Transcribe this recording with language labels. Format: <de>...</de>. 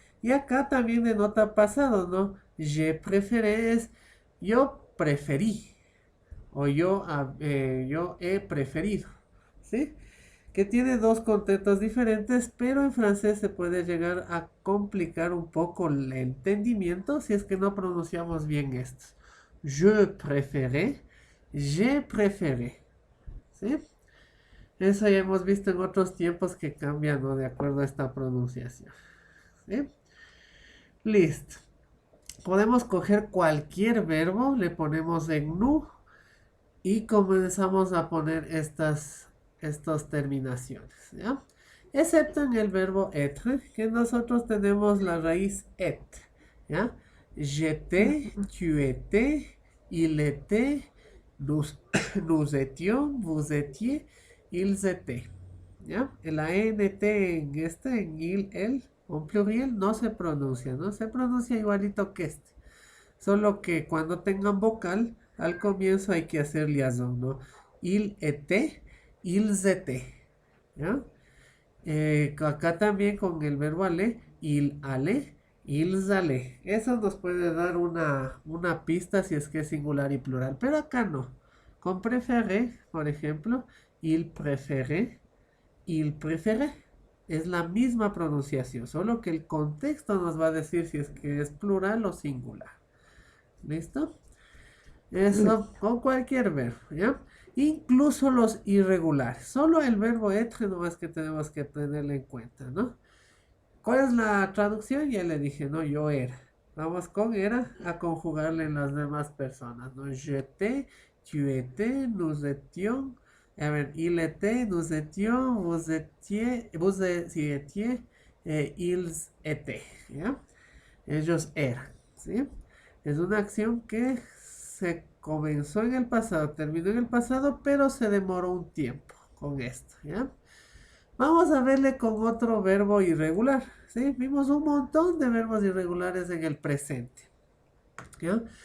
<es>Y acá también denota pasado, ¿no?</es> <fr>Je préféré</fr> <es>es yo preferí o yo he preferido, ¿sí? Que tiene dos contextos diferentes, pero en francés se puede llegar a complicar un poco el entendimiento si es que no pronunciamos bien esto.</es> <fr>Je préféré, j'ai préféré, ¿sí?</fr> <es>Eso ya hemos visto en otros tiempos que cambian, ¿no? De acuerdo a esta pronunciación, ¿sí? Listo. Podemos coger cualquier verbo, le ponemos en nous y comenzamos a poner estas terminaciones, ¿ya? Excepto en el verbo être, que nosotros tenemos la raíz et, ¿ya?</es> <fr>J'étais, tu étais, il était, nous étions, vous étiez, ils étaient, ¿ya?</fr> <es>El ANT en il, el, un pluriel no se pronuncia, ¿no? Se pronuncia igualito que este. Solo que cuando tengan vocal, al comienzo hay que hacer liaison, ¿no?</es> <fr>Il était, ils étaient, ¿ya?</fr> <es>Acá también con el verbo aller,</es> <fr>il allait, ils allaient.</fr> <es>Eso nos puede dar una pista si es que es singular y plural, pero acá no. Con préféré, por ejemplo,</es> <fr>il préférait, il préférait,</fr> <es>Es la misma pronunciación, solo que el contexto nos va a decir si es que es plural o singular. ¿Listo? Eso Listo. con cualquier verbo, ¿ya? Incluso los irregulares. Solo el verbo être no es que tenemos que tenerlo en cuenta, ¿no? ¿Cuál es la traducción? Ya le dije, no, yo era. Vamos con era a conjugarle en las demás personas, ¿no?</es> <fr>J'étais, tu étais, nous étions.</fr> <es>A ver,</es> <fr>il était, nous étions, vous étiez, si étiez, ils étaient, ¿ya?</fr> <es>Ellos eran, ¿sí? Es una acción que se comenzó en el pasado, terminó en el pasado, pero se demoró un tiempo con esto, ¿ya? Vamos a verle con otro verbo irregular, ¿sí? Vimos un montón de verbos irregulares en el presente, ¿ya?</es>